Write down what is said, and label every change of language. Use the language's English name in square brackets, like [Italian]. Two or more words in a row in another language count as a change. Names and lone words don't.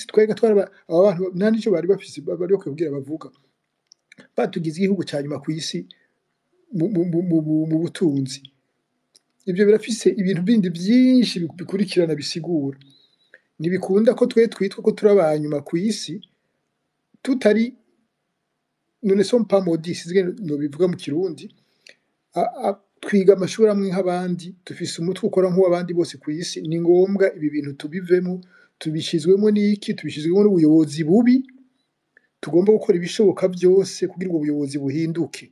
[Rundi] Twebwe aba bantu nta nico bari bafise, bari bakwiye kugira bavuga, batugize igihugu ca nyuma kw'isi mu butunzi. Ivyo birafise ibintu bindi vyinshi bikurikirana bisigura. Ntibikunda ko twitwa ko turi abanyuma kw'isi tutari, [French] nous ne sommes pas maudits, [Rundi] nobivuga mu Kirundi, twiga amashuri amwe nk'abandi, dufise umutwe ukora nk'uw'abandi bose kw'isi. Ni ngombwa ibi bintu tubivemo, tubishizwemo n'iki, tubishizwemo n'ubuyobozi bubi. Tugomba gukora ibishoboka byose kugira ubwo buyobozi buhinduke.